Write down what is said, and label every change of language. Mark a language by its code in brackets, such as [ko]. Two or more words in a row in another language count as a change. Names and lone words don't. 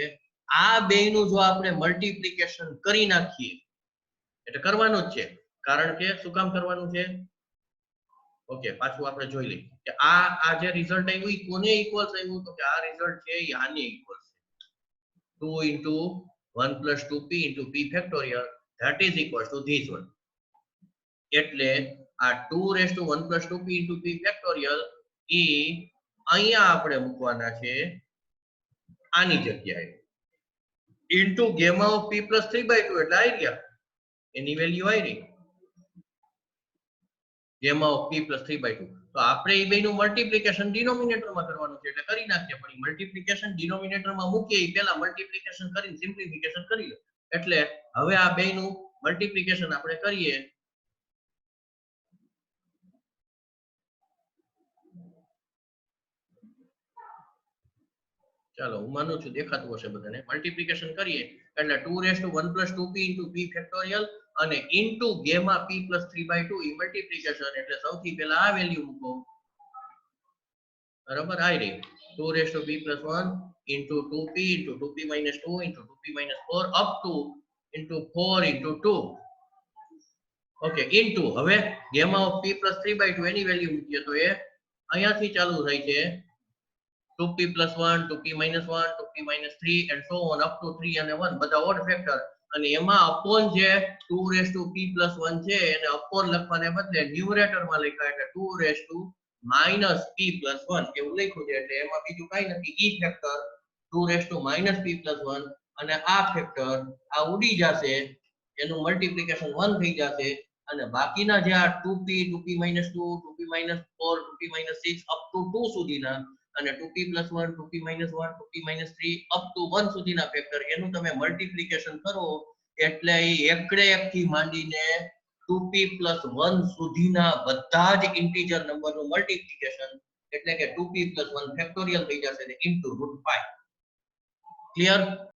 [gu] આ બેયનું જો આપણે મલ્ટીપ્લિકેશન કરી નાખીએ એટલે કરવાનું જ છે, કારણ કે શું કામ કરવાનું છે ઓકે, પાછું આપણે જોઈ લઈએ કે આ જે રિઝલ્ટ આવ્યું એ કોને ઇક્વલ્સ આવ્યું, તો કે આ રિઝલ્ટ છે એ આને ઇક્વલ્સ છે [en] 2 into 1 plus 2p into p factorial that is equals to this one. [gu] એટલે આ [en] 2 raised to 1 plus 2p into p factorial [gu] એ અહીંયા આપણે મૂકવાના છે આની જગ્યાએ [en] into gamma of p plus 3/2 [gu] એટલે આવી ગયા એની વેલ્યુ આવી રહી [en] gamma of p plus 3/2. [gu] તો આપણે એ બેનું મલ્ટીપ્લિકેશન ડિનોમિનેટરમાં કરવાનું છે એટલે કરી નાખીએ, પણ એ મલ્ટીપ્લિકેશન ડિનોમિનેટરમાં મૂકીએ એ પહેલા મલ્ટીપ્લિકેશન કરીને સિમ્પ્લિફિકેશન કરી લે. એટલે હવે આ બેનું મલ્ટીપ્લિકેશન આપણે કરીએ. ચાલો હું માનું છું દેખાતું હશે બધાને. મલ્ટીપ્લિકેશન કરીએ એટલે [en] 2 raised to 1 plus 2p into p factorial અને into gamma p plus 3/2 [gu] એ મલ્ટીપ્લિકેશન એટલે સૌથી પહેલા આ વેલ્યુ મૂકો બરાબર આવી રહી [en] 2 raised to p plus 1 into 2p into 2p minus 2 into 2p minus 4 up to into 4 into 2 [gu] ઓકે into હવે [en] gamma of p plus 3/2 [gu] એની વેલ્યુ મૂકીએ તો એ અહીંયાથી ચાલુ થાય છે [en] 2p plus 1 2p minus 1 2p minus 3 and so on up to 3 [gu] અને 1 બધા ઓડ ફેક્ટર અને એમાં અપોન જે [en] 2 raised to p plus 1 [gu] છે એને અપોન લખવાને બદલે ન્યુમરેટરમાં લખ્યા એટલે [en] 2 raised to minus p plus 1 [gu] એવું લખ્યું છે એટલે એમાં બીજું કાઈ નથી ઈ ફેક્ટર [en] 2 raised to minus p plus 1 [gu] અને આ ફેક્ટર આ ઉડી જશે એનું મલ્ટીપ્લિકેશન 1 થઈ જશે અને બાકીના જે આ [en] 2p 2p minus 2 2p minus 4 2p minus 6 up to 2 [gu] સુધીના અને [en] 2p plus 1 2p minus 1 2p minus 3 up to 1 [gu] સુધીના ફેક્ટર એનું તમે મલ્ટીપ્લિકેશન કરો એટલે એ એકડે એકથી માંડીને [en] 2p plus 1 [gu] સુધીના બધા જ ઇન્ટીજર નંબરનું મલ્ટીપ્લિકેશન એટલે કે [en] 2p plus 1 [gu] ફેક્ટોરિયલ થઈ જશે ને into √5 ક્લિયર.